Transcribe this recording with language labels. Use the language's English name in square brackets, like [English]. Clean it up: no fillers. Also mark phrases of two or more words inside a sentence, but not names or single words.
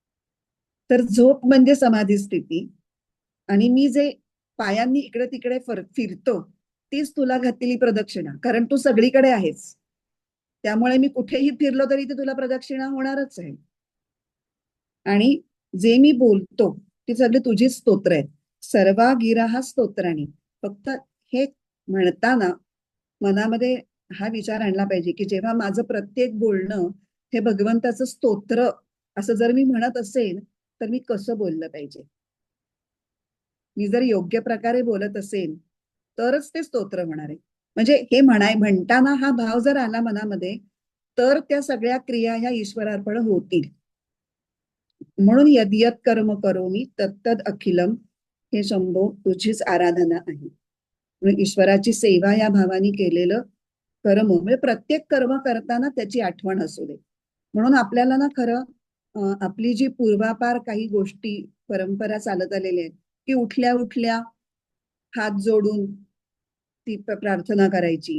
[Marathi] तर झोप म्हणजे समाधी स्थिती आणि मी जे पायांनी इकडे तिकडे फिरतो तीच तुला घातलेली प्रदक्षिणा, कारण तू सगळीकडे आहेस. त्यामुळे मी कुठेही फिरलो तरी ते तुला प्रदक्षिणा होणारच आहे. आणि जे मी बोलतो ती सगळी तुझी स्तोत्र आहेत. [Sanskrit] सर्वा गिरा स्तोत्रानी. [Marathi] फक्त हे म्हणताना मनामध्ये हा विचार आणला पाहिजे की जेव्हा माझं प्रत्येक बोलणं हे भगवंताचं स्तोत्र असं जर मी म्हणत असेल तर मी कसं बोललं पाहिजे. मी जर योग्य प्रकारे बोलत असेल तरच ते स्तोत्र होणार आहे. म्हणजे हे म्हणताना हा भाव जर आला मनामध्ये तर त्या सगळ्या क्रिया ह्या ईश्वरार्पण होतील. [Sanskrit] म्हणून यद्यत कर्म करोमी तत्तद अखिलम, [Marathi] हे शंभो तुझीच आराधना आहे. म्हणून ईश्वराची सेवा या भावाने केलेलं कर्म म्हणजे प्रत्येक कर्म करताना त्याची आठवण असू दे. म्हणून आपल्याला ना खरं आपली जी पूर्वापार काही गोष्टी परंपरा चालत आलेल्या आहेत की उठल्या उठल्या हात जोडून ती प्रार्थना करायची.